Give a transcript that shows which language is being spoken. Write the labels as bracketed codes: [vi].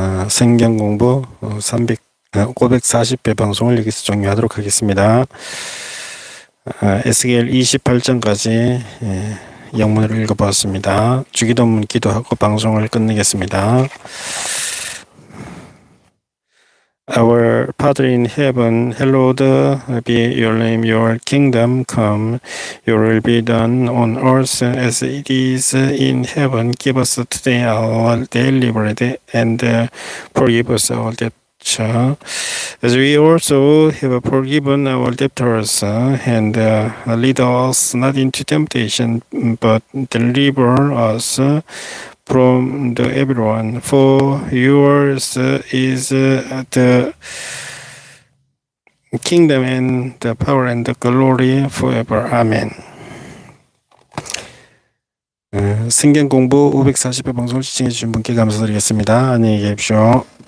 [ko] 성경공부 540배 방송을 여기서 종료하도록 하겠습니다. 에스겔 28장까지 영문으로 읽어봤습니다. 주기도문 기도하고 방송을 끝내겠습니다. [en] Our Father in heaven, hallowed be your name, your kingdom come, your will be done on earth as it is in heaven. Give us today our daily bread, and forgive us our debts, as we also have forgiven our debtors, and lead us not into temptation, but deliver us from the everyone, for yours is the kingdom and the power and the glory forever. Amen. [ko] 성경 공부 540회 방송을 시청해 주신 분께 감사드리겠습니다. 안녕히 계십시오.